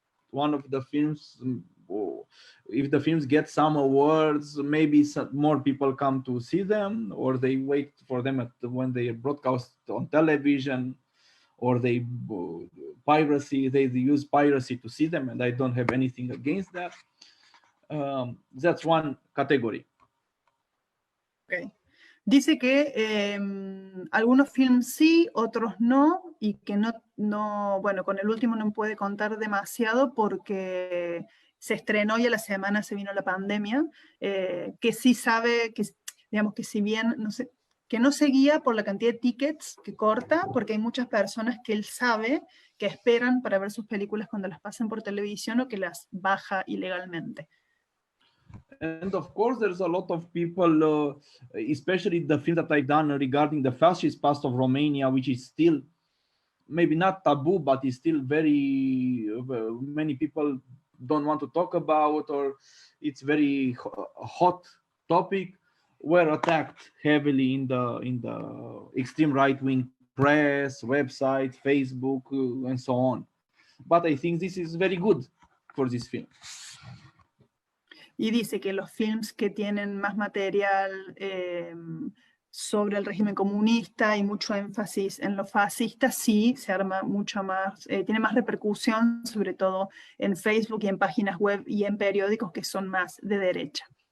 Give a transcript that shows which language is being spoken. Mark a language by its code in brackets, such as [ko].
[en] one of the films, if the films get some awards, maybe some more people come to see them, or they wait for them when they are broadcast on television, or they use piracy to see them, and I don't have anything against that. That's one category. Okay. [es] Dice que algunos films sí, otros no, y que bueno, con el último no puede contar demasiado porque se estrenó y a la semana se vino la pandemia, que sí sabe, que, digamos que si bien, no sé, que no se guía por la cantidad de tickets que corta, porque hay muchas personas que él sabe que esperan para ver sus películas cuando las pasan por televisión o que las baja ilegalmente. [en] And of course, there's a lot of people, especially the film that I've done regarding the fascist past of Romania, which is still maybe not taboo, but is still very many people don't want to talk about, or it's very hot topic, were attacked heavily in the extreme right-wing press, website, Facebook, and so on. But I think this is very good for this film. [es] Y dice que los films que tienen más material sobre el régimen comunista y mucho énfasis en lo fascista, sí, se arma mucho más, tiene más repercusión, sobre todo en Facebook y en páginas web y en periódicos que son más de derecha.